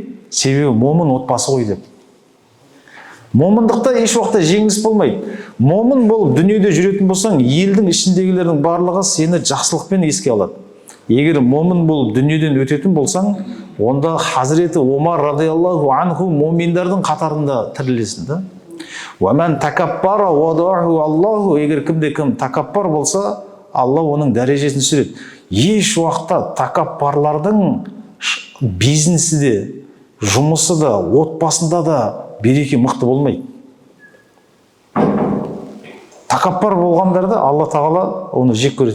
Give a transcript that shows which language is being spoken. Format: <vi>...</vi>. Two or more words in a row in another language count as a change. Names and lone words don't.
<kk>Себебі момын отбасы ғой деп. Момындықта еш уақытта жеңіліс болмайды. Момын болып дүниеде жүретін болсаң, елдің ішіндегілердің барлығы сені жақсылықпен еске алады. Егер момын болып дүниеден өтетін болсаң, онда Хазіреті Омар</kk> <ar>رضي الله عنه</ar> <kk>моминдардың қатарында тірілесің да.</kk> <ar>وَمَنْ تَكَبَّرَ وَضَعَهُ Аллаху.</ar> <kk>Егер кім такаппар болса, Алла оның дәрежесін түсіреді. Еш уақытта такаппарлардың бизнесі де, жұмысы да, отбасында да береке мықты болмайды. Такаппар болғандарды Алла тағала оны жек көреді.</kk>